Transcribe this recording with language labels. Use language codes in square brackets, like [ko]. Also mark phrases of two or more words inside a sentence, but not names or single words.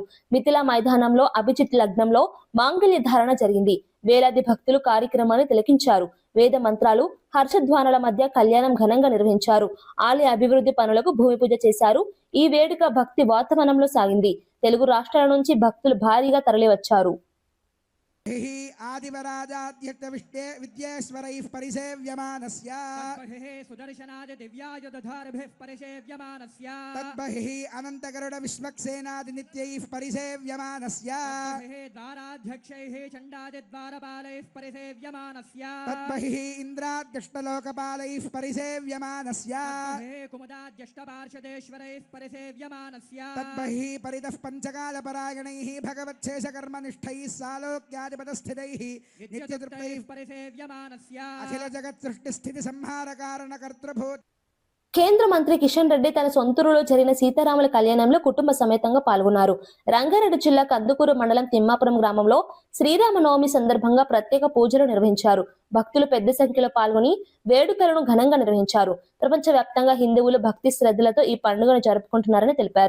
[te] మిథిలా మైదానంలో అభిజిత్ లగ్నంలో మాంగళ్య ధారణ జరిగింది. వేలాది భక్తులు కార్యక్రమాన్ని తిలకించారు. వేద మంత్రాలు, హర్షధ్వానాల మధ్య కళ్యాణం ఘనంగా నిర్వహించారు. ఆలయ అభివృద్ధి పనులకు భూమి పూజ చేశారు. ఈ వేడుక భక్తి వాతావరణంలో సాగింది. తెలుగు రాష్ట్రాల నుంచి భక్తులు భారీగా తరలివచ్చారు. [sa] आदिवराजाद्यक्त विद्येश्वरैः परिसेव्यमानस्य सुदर्शनाय दिव्याय दधारभिः परिसेव्यमानस्य तद्बहिः अनन्तगरुड विश्वक्सेनादि नित्यैः परिसेव्यमानस्य द्वाराध्यक्षैः चण्डादिद्वारपालैः परिसेव्यमानस्य तद्बहिः इन्द्राद्यष्टलोकपालैः परिसेव्यमानस्य कुमुदाद्यष्टपार्षदेश्वरैः परिसेव्यमानस्य तद्बहिः परितः पञ्चकालपरायणैः भगवच्छेषकर्मनिष्ठैः सालोक्यादिपदस्थितैः नित्यतृप्तैः परिसेव्यमानस्य अखिल जगत् सृष्टि स्थिति संहार कारण कर्तृभूत. [te] కేంద్ర మంత్రి కిషన్ రెడ్డి తన సొంతూరులో జరిగిన సీతారాముల కళ్యాణంలో కుటుంబ సమేతంగా పాల్గొన్నారు. రంగారెడ్డి జిల్లా కందుకూరు మండలం తిమ్మాపురం గ్రామంలో శ్రీరామనవమి సందర్భంగా ప్రత్యేక పూజలు నిర్వహించారు. భక్తులు పెద్ద సంఖ్యలో పాల్గొని వేడుకలను ఘనంగా నిర్వహించారు. ప్రపంచ వ్యాప్తంగా హిందువులు భక్తి శ్రద్ధలతో ఈ పండుగను జరుపుకుంటున్నారని తెలిపారు.